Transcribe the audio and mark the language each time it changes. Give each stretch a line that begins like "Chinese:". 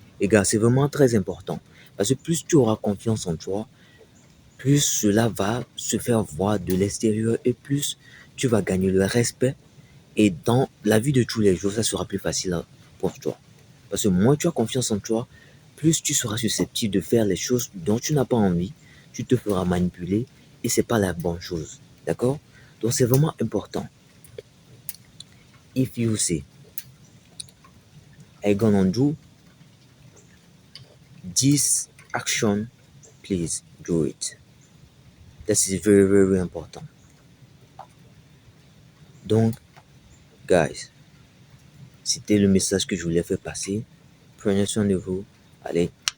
French: Les gars, c'est vraiment très important. Parce que plus tu auras confiance en toi, plus cela va se faire voir de l'extérieur et plus tu vas gagner le respect. Et dans la vie de tous les jours, ça sera plus facile pour toi. Parce que moins tu as confiance en toi, plus tu seras susceptible de faire les choses dont tu n'as pas envie. Tu te feras manipuler et c'est pas la bonne chose. D'accord? Donc c'est vraiment important.
English: If you say, I gonna do this action, please do it. That is very, very important.
French: Donc, guys, c'était le message que je voulais faire passer. Prenez soin de vous. Allez,